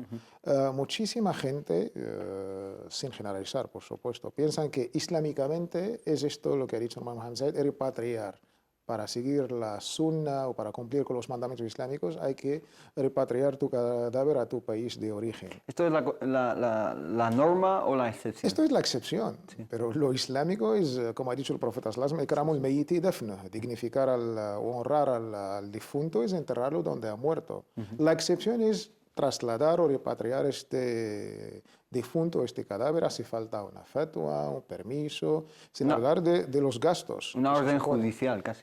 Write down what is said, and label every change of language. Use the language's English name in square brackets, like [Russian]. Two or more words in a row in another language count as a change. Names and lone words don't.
[Spanish] Muchísima gente, sin generalizar, por supuesto, piensan que islámicamente es esto lo que ha dicho Mohammed Zaid, repatriar. Para seguir la sunna o para cumplir con los mandamientos islámicos hay que repatriar tu cadáver a tu país de origen. ¿Esto es la norma o la excepción? Esto es la excepción, sí. Pero lo islámico es, como ha dicho el profeta [Arabic] صلى الله عليه وسلم الميت دفنه, [Spanish] dignificar o honrar al difunto es enterrarlo donde ha muerto. La excepción es trasladar o repatriar este difunto, este cadáver. Hace falta una fatwa, un permiso, sin hablar de los gastos. Una orden judicial casi.